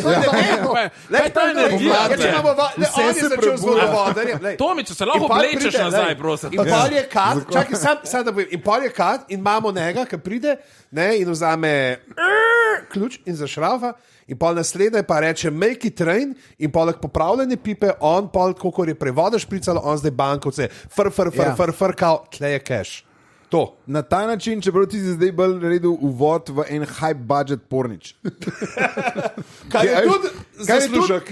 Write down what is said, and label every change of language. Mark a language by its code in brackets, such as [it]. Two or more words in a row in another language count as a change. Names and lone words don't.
[sl] Kaj ta energija? On je začel z vodovodarjem. Tomi, če se lahko oblečeš nazaj, prosim. In pol je kat, čakaj, sam da povem, in pol je kat in imamo njega, ki pride in vzame ključ in zašrafa in pol naslednje pa reče [en] make it rain [sl] in poleg popravljene pipe, on pol, kako je prevoda špricalo, on zdaj bankovce, kao, tle je cash. To. Na ta način, čeprav ti si zdaj bolj naredil uvod v en [en] high budget [sl] pornič. Kaj je tudi zaslužek?